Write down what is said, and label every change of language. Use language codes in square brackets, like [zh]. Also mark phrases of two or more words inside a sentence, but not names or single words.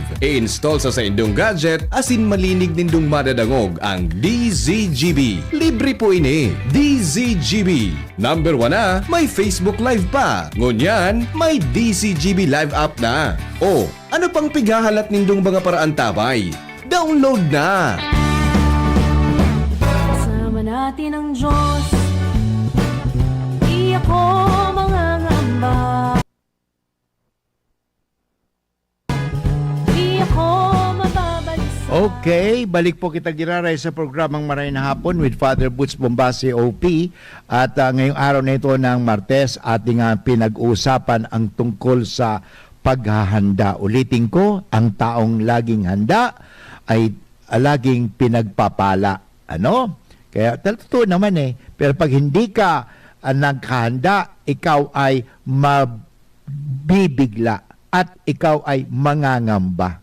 [bik] I-install sa indong gadget, asin malinig nindong madadangog ang DZGB. Libre po ini. DZGB. Number 1 na, may Facebook Live pa. Ngunyan, may DZGB Live app na. O, ano pang pigahalat nindong mga paraan tabay? Download na! [tl] Kasama natin ang Diyos. Di ako mangangamba. Di ako mababalisa. [bik] Okay, balik po kita giraray sa programang Maray na Hapon with Father Butch Bombasi OP. [tl] At ngayong araw na ito ng Martes, ating pinag-uusapan ang tungkol sa paghahanda. Ulitin ko, ang taong laging handa ay laging pinagpapala. Ano? Kaya totoo naman pero pag hindi ka naghahanda, ikaw ay mabibigla at ikaw ay mangangamba.